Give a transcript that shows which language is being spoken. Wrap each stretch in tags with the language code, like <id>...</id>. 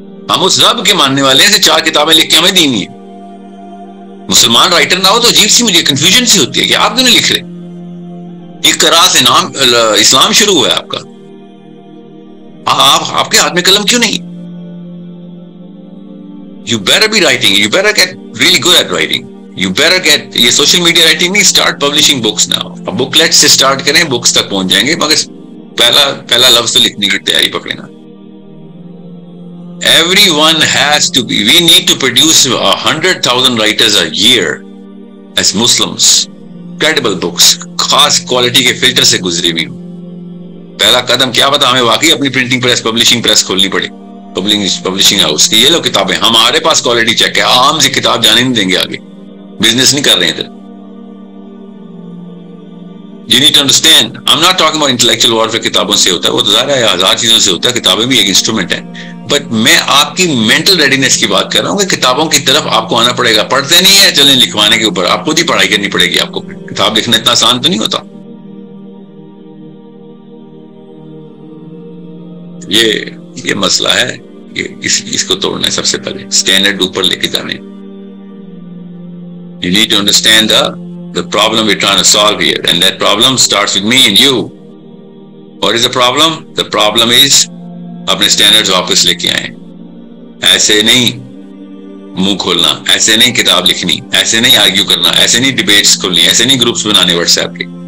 <ur>ہم اس رب کے ماننے والے ہیں. 4 کتابیں لکھ کے ہمیں دینی ہے. مسلمان رائٹر نہ ہو تو عجیب سی مجھے کنفیوژن سی ہوتی ہے کہ آپ کیوں نہیں لکھ رہے. ایک قرا سے نام اسلام شروع ہوا ہے آپ کا, آپ کے ہاتھ میں قلم کیوں نہیں؟</ur> <en>You better be writing. You better get really good at writing. You better get</en> <ur>یہ سوشل میڈیا رائٹنگ نہیں,</ur> <en>start publishing books now.</en> <ur>اب بک لیٹ سے start کریں, بکس تک پہنچ جائیں گے, مگر پہلا لفظ تو لکھنے کی تیاری پکڑنا.</ur> <en>Everyone has to be. We need to produce 100,000 writers a year as Muslims. Credible books.</en> <ur>خاص کوالٹی کے فلٹر سے گزری ہوئی. پہلا قدم کیا پتا ہمیں واقعی اپنی پرنٹنگ پریس, پبلشنگ پریس کھولنی پڑے, پبلشنگ ہاؤس کی. یہ لو کتابیں, ہمارے پاس کوالٹی چیک ہے, عام سی کتاب جانے نہیں دیں گے آگے. بزنس نہیں کر رہے ہیں ادھر.</ur> <en>You need to understand. I'm not talking about intellectual warfare.</en> <ur>کتابوں سے ہوتا ہے, وہ تو ظاہر ہے 1000 چیزوں سے ہوتا ہے. کتابیں بھی ایک انسٹرومنٹ ہے, بٹ میں آپ کی مینٹل ریڈینس کی بات کر رہا ہوں کہ کتابوں کی طرف آپ کو آنا پڑے گا. پڑھتے نہیں ہے, چلیں لکھوانے کے اوپر آپ خود ہی پڑھائی کرنی پڑے گی. آپ کو کتاب لکھنا اتنا آسان تو نہیں ہوتا. یہ مسئلہ ہے, اس کو توڑنا ہے. سب سے پہلے اسٹینڈرڈ اوپر لے کے جانے.</ur> <en>You need to understand the problem we're trying to solve here, and that problem starts with me and you. What is the problem? The problem is</en> <ur>اپنے اسٹینڈرڈز واپس لے کے آئیں. ایسے نہیں منہ کھولنا, ایسے نہیں کتاب لکھنی, ایسے نہیں آرگیو کرنا, ایسے نہیں ڈیبیٹس کھولنی, ایسے نہیں گروپس بنانے واٹس ایپ کے.</ur>